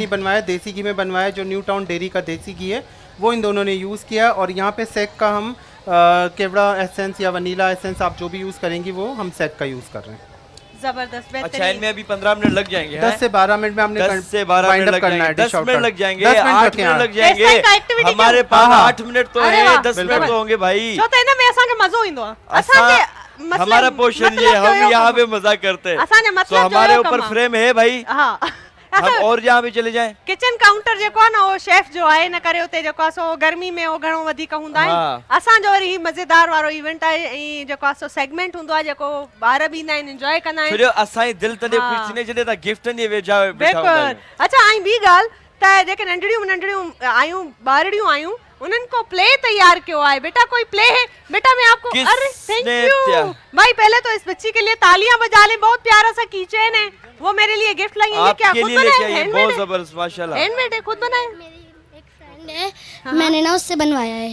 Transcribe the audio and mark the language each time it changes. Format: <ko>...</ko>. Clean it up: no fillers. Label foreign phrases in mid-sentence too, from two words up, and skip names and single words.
<hi>में नहीं बनवाया, देसी घी में बनवाया, जो न्यू टाउन डेयरी का देसी घी है वो इन दोनों ने यूज़ किया। और यहाँ पे सेक का हम केवड़ा एसेंस या वनीला एसेंस आप जो भी यूज़ करेंगी वो हम सेक का यूज़ कर रहे हैं। जबरदस्त, अच्छा, बेहतरीन। इनमें अभी 15 मिनट लग जाएंगे। 10 से 12 मिनट में हमने 10 से 12 मिनट लग जाएंगे, 10 मिनट लग जाएंगे, 8 मिनट लग जाएंगे।</hi> <en>Taste like activity</en> <hi>हमारे क्यों? पास हाँ। 8 मिनट तो अरे है, वाह, 10 मिनट तो होंगे भाई।</hi> <sd>छो त हिन में असांखे मज़ो ईंदो आहे। असां असांजे मतलब</sd> <hi>हमारा पोर्शन ये, मतलब जो हम यो यहाँ कमु पे मजाक करते हैं, असांजे तो मतलब जो हमारे यो ऊपर कमु फ्रेम है भाई, हा हम और जहाँ भी चले जाएं।</hi> <sd>किचन काउंटर जेको आहे न उहो शेफ जो आहे न करे उते जेको आहे सो गर्मी में उहो घणो वधीक हूंदा आहिनि।</sd> <hi>हाँ।</hi> <sd>असांजो वरी ही मज़ेदार वारो इवेंट आहे ऐं जेको आहे सो सेगमेंट हूंदो आहे जेको ॿार बि ईंदा आहिनि, एंजॉय कंदा आहिनि। छोजो असांजी दिलि तॾहिं</sd> <hi>हाँ।</hi> <sd>ख़ुशि थींदी जॾहिं तव्हां गिफ्टनि जे वेझा वेठा हूंदा बिल्कुलु। आहियो। अच्छा, ऐं ॿी ॻाल्हि त जेके नंढड़ियूं नंढड़ियूं आहियूं, ॿारड़ियूं आहियूं, उन्हनि</sd> <hi>को प्ले तैयार किया है। बेटा कोई प्ले है? बेटा मैं आपको, अरे थैंक किसने यू भाई, पहले तो इस बच्ची के लिए तालियां बजा लें। बहुत प्यारा सा कीचेन है, वो मेरे लिए गिफ्ट लाई है। ये क्या आपके खुद लिए बनाया लेके है? आई है, हैंडमेड बहुत है? जबरदस्त माशाल्लाह, हैंडमेड है, खुद बनाया है? मेरी एक फ्रेंड है, मैंने ना उससे बनवाया है।</hi>